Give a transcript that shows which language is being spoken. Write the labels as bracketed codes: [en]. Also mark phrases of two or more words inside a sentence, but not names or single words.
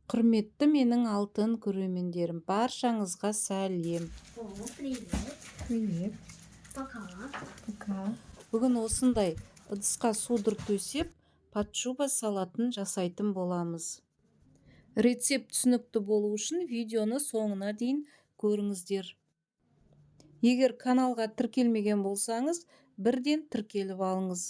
[kk] Құрметті менің алтын көрермендерім, баршаңызға сәлем. [ru] О, привет. Привет. Пока. Пока. [kk] Бүгін осындай ыдысқа судыр төсеп, пачуба салатын жасайтын боламыз. Рецепт түсінікті болу үшін видеоны соңына дейін көріңіздер. Егер каналға тіркелмеген болсаңыз, бірден тіркеліп алыңыз.